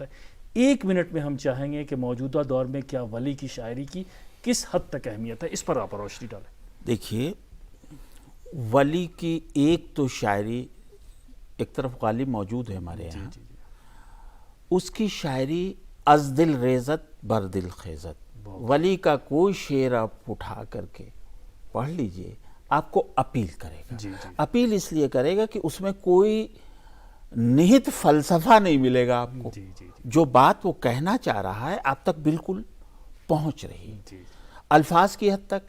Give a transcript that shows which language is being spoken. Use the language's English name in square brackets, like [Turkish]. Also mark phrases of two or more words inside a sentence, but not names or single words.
[Urdu] 1 منٹ میں ہم چاہیں گے کہ موجودہ دور میں کیا ولی کی شاعری کی کس حد تک اہمیت ہے، اس پر آپ روشنی ڈالیں۔ دیکھیے، ولی کی ایک تو شاعری ایک طرف غالب موجود ہے ہمارے یہاں، اس کی شاعری [Persian] از دل ریزت بر دل خیزت، [Urdu] ولی کا کوئی شعر آپ اٹھا کر کے پڑھ لیجئے، آپ کو اپیل کرے گا۔ اپیل اس لیے کرے گا کہ اس میں کوئی نہت فلسفہ نہیں ملے گا آپ کو، جو بات وہ کہنا چاہ رہا ہے آپ تک بالکل پہنچ رہی ہے الفاظ کی حد تک۔